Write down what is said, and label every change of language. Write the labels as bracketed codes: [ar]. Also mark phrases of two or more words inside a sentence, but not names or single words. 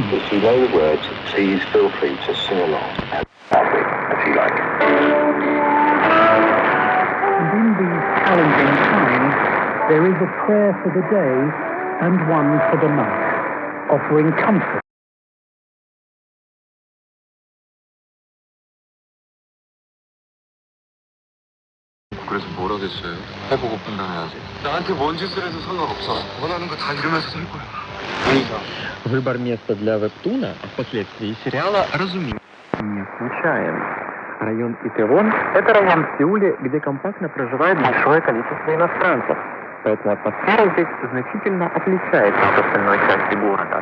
[en] If you know the words, please feel free to sing along and if you like. And in these challenging times, there is a prayer for the day and one for the month, offering comfort. [ko] 그래서 뭐라겠어요? 해보고 판단해야지. 나한테 뭔 짓을 해도 상관없어. 원하는 거 다 이루면서 살 거야. [ru] Выбор места для вебтуна, а впоследствии сериала, разумеется. не случайен. Район Итевон – это район в Сеуле, где компактно проживает большое количество иностранцев. Поэтому атмосфера здесь значительно отличается от остальной части города.